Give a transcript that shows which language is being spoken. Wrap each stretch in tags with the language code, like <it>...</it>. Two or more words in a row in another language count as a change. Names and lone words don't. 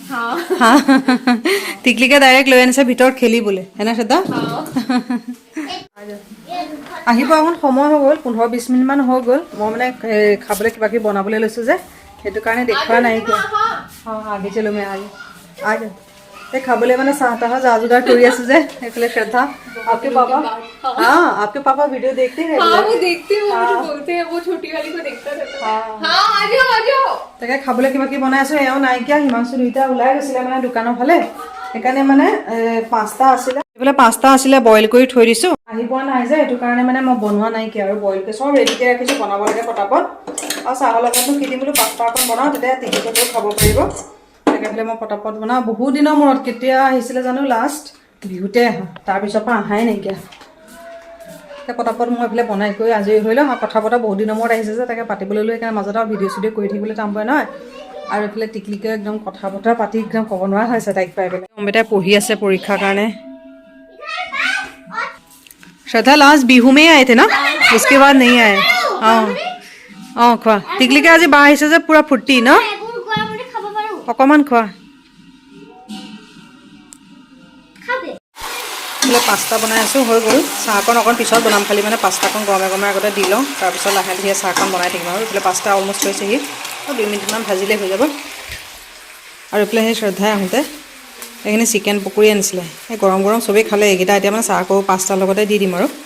<as>টিকলিকে ডাইৰেক্ট লৈ আনিছে ভিতৰত খেলিবলৈ হেনে শ্ৰদ্ধা আহিব এখন সময় হৈ গ'ল 15-20 মিনিটমান হৈ গ'ল মই মানে খাবলৈ কিবা কিবি বনাবলৈ লৈছোঁ যে সেইটো কাৰণে দেখুওৱা নাইকিয়া</as> <hi>आगे चलो</hi> <as>মই আগে এই খাবলৈ মানে চাহ তাহ যা যোগাৰ কৰি আছো যে এইফালে শ্ৰদ্ধা</as> <hi>आपके पापा हाँ आपके पापा वीडियो देखते हैं हाँ वो देखते हैं वो जो बोलते हैं वो छोटी वाली को देखता रहता है हाँ आ जाओ</hi> <as>তাকে খাবলৈ কিবা কি বনাই আছো এও নাইকিয়া হিমাংশু দুইটা ওলাই গৈছিলে মানে দোকানৰ ফালে সেইকাৰণে মানে পাস্তা আছিলে এইফালে পাস্তা আছিলে বইল কৰি থৈ দিছো আহি পোৱা নাই যে সেইটো কাৰণে মানে মই বনোৱা নাইকিয়া আৰু বইল কৰি চব ৰেডিকে ৰাখিছো বনাব লাগে পটাপট আৰু চাহৰ লগতো কিনি বোলো পাস্তা অকণ বনাওঁ তেতিয়া টিকলিকতো খাব পাৰিব সেইকাৰণে মই পটাপট বনাওঁ বহুত দিনৰ মূৰত কেতিয়া আহিছিলে জানো লাষ্ট বিহুতে আহা তাৰপিছৰ পৰা আহাই নাইকিয়া এতিয়া পটাপট মই এইফালে বনাই কৰি আজৰি হৈ লওঁ কথা পতা বহুত দিনৰ মূৰত আহিছে যে তাকে পাতিবলৈ লৈ সেইকাৰণে মাজতে ভিডিঅ' চিডিঅ' কৰি থাকিবলৈ টান পায় নহয় আৰু এইফালে টিকলিকে একদম কথা বতৰা পাতি একদম ক'ব নোৱাৰা হৈছে তাইক পাই পেলাই অম্বিতাই পঢ়ি আছে পৰীক্ষাৰ কাৰণে</as> <hi>श्रद्धा लास्ट बिहू में ही आए थे ना उसके बाद नहीं आए</hi> <as>খোৱা টিকলিকে আজি বা আহিছে যে পুৰা ফূৰ্তি ন অকণমান খোৱা পাস্তা বনাই আছো হৈ গ'ল চাহকণ অকণ পিছত বনাম খালি মানে পাস্তাকণ গৰমে গৰমে আগতে দি লওঁ তাৰপিছত লাহে লাহে চাহকণ বনাই থাকিম আৰু এইফালে পাস্তা অলমষ্ট হৈছেহি 2 মিনিটমান ভাজিলেই হৈ যাব আৰু এইফালে সেই শ্ৰদ্ধাই আহোঁতে এইখিনি চিকেন পকৰি আনিছিলে এই গৰম গৰম চবেই খালে এইকেইটা এতিয়া মানে চাহ আকৌ পাস্তাৰ লগতে দি দিম আৰু</as>